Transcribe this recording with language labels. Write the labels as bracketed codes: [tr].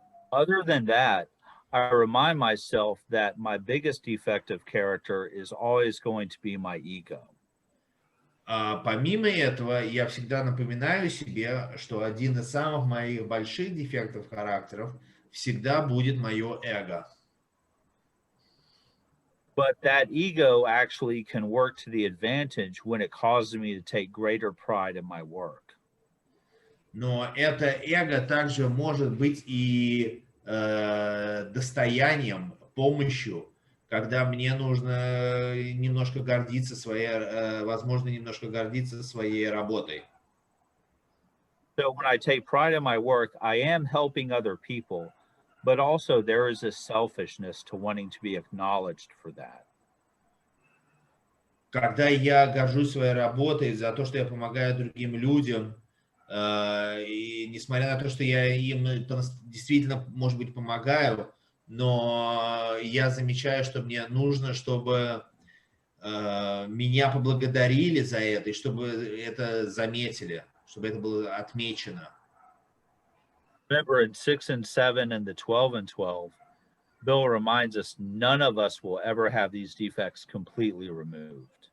[en] Other than that, I remind myself that my biggest defect of character is always going to be my ego. [ru] Помимо этого, я всегда напоминаю себе, что один из самых моих больших дефектов характеров всегда будет мое эго. [en] But that ego actually can work to the advantage when it causes me to take greater pride in my work. [ru] Но это эго также может быть и достоянием, помощью, когда мне нужно немножко гордиться своей, возможно, немножко гордиться своей работой. [en] So when I take pride in my work, I am helping other people, but also there is a selfishness to wanting to be acknowledged for that. [ru] Когда я горжусь своей работой за то, что я помогаю другим людям, и несмотря на то, что я им действительно, может быть, помогаю, но я замечаю, что мне нужно, чтобы меня поблагодарили за это, и чтобы это заметили, чтобы это было отмечено. [en] Remember in 6 and 7 and the 12 and 12, Bill reminds us none of us will ever have these defects completely removed.